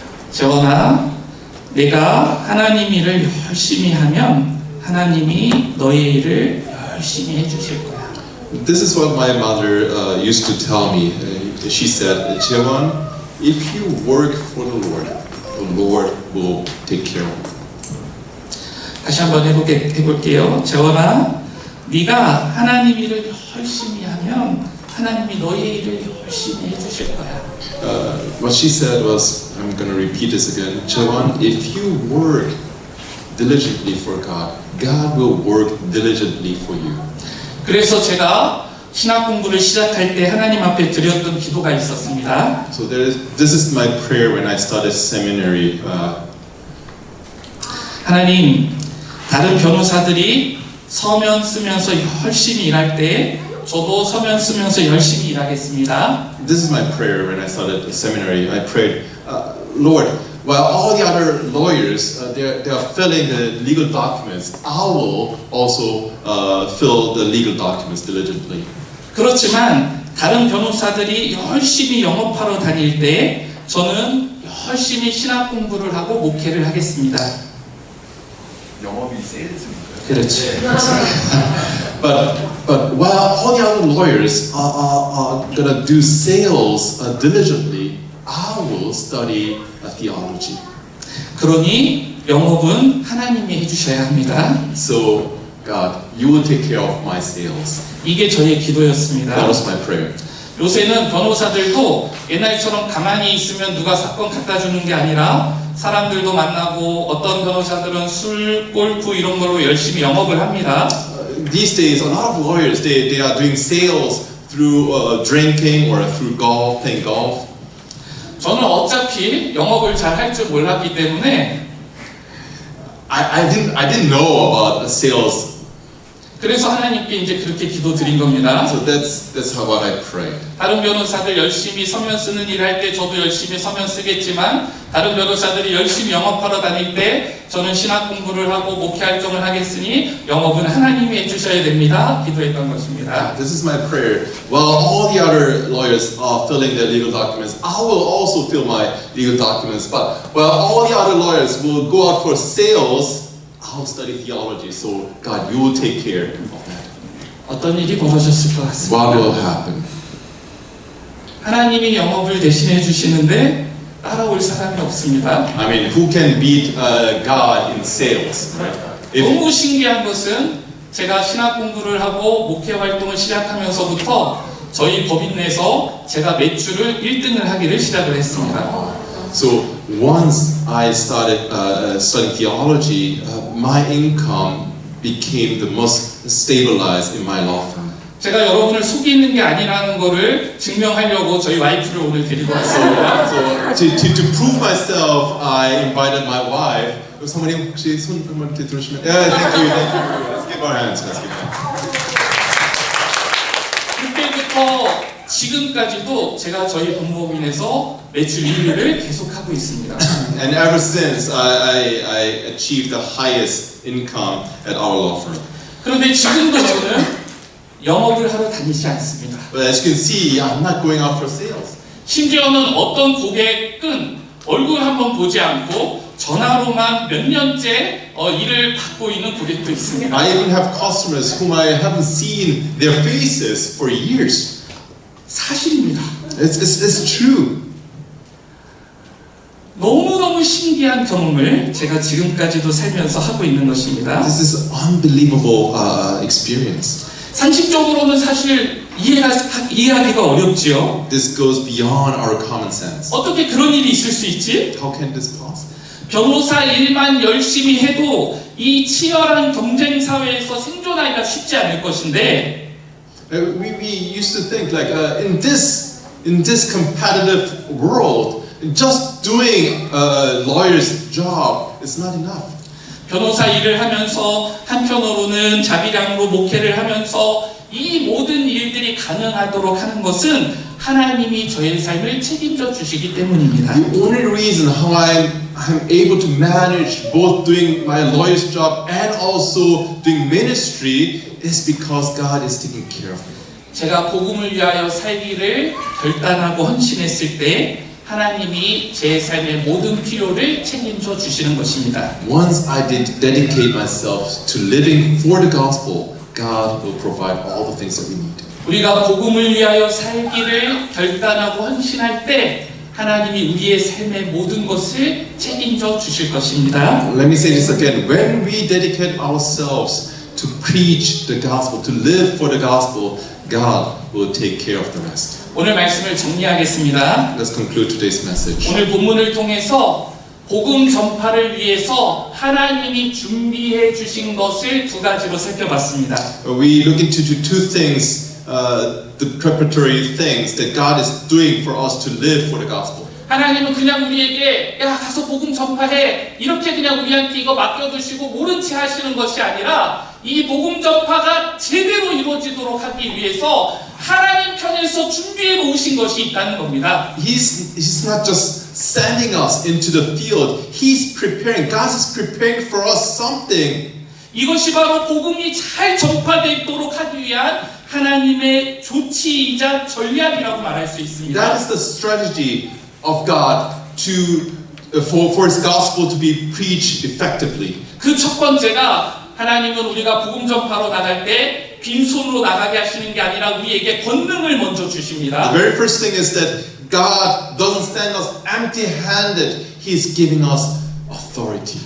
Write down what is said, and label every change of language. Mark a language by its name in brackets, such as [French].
[Korean] 재원아, 내가 하나님 일을 열심히 하면 하나님이 너의 일을 열심히 해주실 거야. [English] This is what my mother used to tell me. She said, Jewan, if you work for the Lord will take care of you. [Korean] 다시 한번 해볼게요. 재원아, 네가 하나님 일을 열심히 하면 하나님이 너의 일을 열심히 해주실 거야. [English] What she said was, I'm going to repeat this again. Jewan, if you work diligently for God, God will work diligently for you. [Korean] 그래서 제가 신학 공부를 시작할 때 하나님 앞에 드렸던 기도가 있었습니다. [English] So this is my prayer when I started seminary. [Korean] 하나님, 다른 변호사들이 서면 쓰면서 열심히 일할 때 저도 서면 쓰면서 열심히 일하겠습니다. [English] This is my prayer when I started the seminary. I prayed, Lord, while all the other lawyers they are filling the legal documents, I will also fill the legal documents diligently. [Korean] 그렇지만 다른 변호사들이 열심히 영업하러 다닐 때 저는 열심히 신학 공부를 하고 목회를 하겠습니다. 영업이 세일즈니까요. 그렇지. [English] But while all the other lawyers are gonna do sales diligently, I will study theology. [Korean] 그러니 영업은 하나님이 해주셔야 합니다. [English] So God, you will take care of my sales. [Korean] 이게 저의 기도였습니다. [English] That was my prayer. [Korean] 요새는 변호사들도 옛날처럼 가만히 있으면 누가 사건 갖다 주는 게 아니라 사람들도 만나고 어떤 변호사들은 술, 골프 이런 걸로 열심히 영업을 합니다. [English] These days, a lot of lawyers they are doing sales through drinking or through golf, playing golf. [Korean] 저는 어차피 영업을 잘 할 줄 몰랐기 때문에 [English] I didn't know about sales, [Korean] 그래서 하나님께 이제 그렇게 기도드린 겁니다. [English] so that's how I prayed. [Korean] 다른 변호사들 열심히 서면 쓰는 일 할 때 저도 열심히 서면 쓰겠지만 다른 변호사들이 열심히 영업하러 다닐 때 저는 신학 공부를 하고 목회 활동을 하겠으니 영업은 하나님이 해주셔야 됩니다. 기도했던 것입니다. [English] This is my prayer. While all the other lawyers are filling their legal documents, I will also fill my legal documents. But while all the other lawyers will go out for sales, I'll study theology. So God, you will take care of that. [Korean] 어떤 일이 벌어졌을 것 같습니다. [English] What will happen? [Korean] 하나님이 영업을 대신해 주시는데 따라올 사람이 없습니다. [English] I mean, who can beat God in sales? Right? [Korean] 너무 신기한 것은 제가 신학 공부를 하고 목회 활동을 시작하면서부터 저희 법인 내에서 제가 매출을 1등을 하기를 시작을 했습니다. [English] So once I started studying theology, my income became the most stabilized in my law firm. [Korean] 제가 여러분을 속이는 게 아니라는 거를 증명하려고 저희 와이프를 오늘 데리고 왔습니다. [English] So to prove myself, I invited my wife. [Korean] 사모님 혹시 손 한번 이렇게 들으시면, [English] yeah, thank you. Let's give our hands. Let's give our hands. [Korean] 그때부터 지금까지도 제가 저희 본법인에서 매출 1위를 계속하고 있습니다. [English] And ever since, I achieved the highest income at our law firm. [Korean] 그런데 지금도 저는 영업을 하러 다니지 않습니다. [English] But as you can see, I'm not going out for sales. [Korean] 심지어는 어떤 고객은 얼굴 한번 보지 않고 전화로만 몇 년째 일을 받고 있는 고객도 있습니다. [English] I even have customers whom I haven't seen their faces for years. [Korean] 사실입니다. [English] It's true. [Korean] 너무너무 신기한 경험을 제가 지금까지도 살면서 하고 있는 것입니다. [English] This is unbelievable experience. [Korean] 상식적으로는 사실 이해하기가 어렵지요. [English] This goes beyond our common sense. [Korean] 어떻게 그런 일이 있을 수 있지? [English] How can this possible? [Korean] 변호사 일만 열심히 해도 이 치열한 경쟁 사회에서 생존하기가 쉽지 않을 것인데 [English] We used to think like in this competitive world, just doing a lawyer's job is not enough. [Korean] 변호사 일을 하면서 한편으로는 자비량으로 목회를 하면서 이 모든 일들이 가능하도록 하는 것은 하나님이 저의 삶을 책임져 주시기 때문입니다. [English] The only reason how I'm able to manage both doing my lawyer's job and also doing ministry is because God is taking care of me. [Korean] 제가 복음을 위하여 살기를 결단하고 헌신했을 때 하나님이 제 삶의 모든 필요를 책임져 주시는 것입니다. [English] Once I did dedicate myself to living for the gospel, God will provide all the things that we need. [Korean] 우리가 복음을 위하여 살기를 결단하고 헌신할 때 하나님이 우리의 삶의 모든 것을 책임져 주실 것입니다. [English] Let me say this again. When we dedicate ourselves to preach the gospel, to live for the gospel, God will take care of the rest. [Korean] 오늘 말씀을 정리하겠습니다. [English] Let's conclude today's message. [Korean] 오늘 본문을 통해서 복음 전파를 위해서 하나님이 준비해 주신 것을 두 가지로 살펴봤습니다. [English] We look into two things, the preparatory things that God is doing for us to live for the gospel. [Korean] 하나님은 그냥 우리에게 야 가서 복음 전파해 이렇게 그냥 우리한테 이거 맡겨두시고 모른 채 하시는 것이 아니라 이 복음 전파가 제대로 이루어지도록 하기 위해서 하나님 편에서 준비해 놓으신 것이 있다는 겁니다. [English] He's not just sending us into the field. He's preparing. God is preparing for us something. [Korean] 이것이 바로 복음이 잘 전파되도록 하기 위한 하나님의 조치이자 전략이라고 말할 수 있습니다. [English] That is the strategy of God for His gospel to be preached effectively. [Korean] 그 첫 번째가 하나님은 우리가 복음 전파로 나갈 때 빈손으로 나가게 하시는 게 아니라 우리에게 권능을 먼저 주십니다. [English] The very first thing is that God doesn't send us empty-handed. He's giving us authority.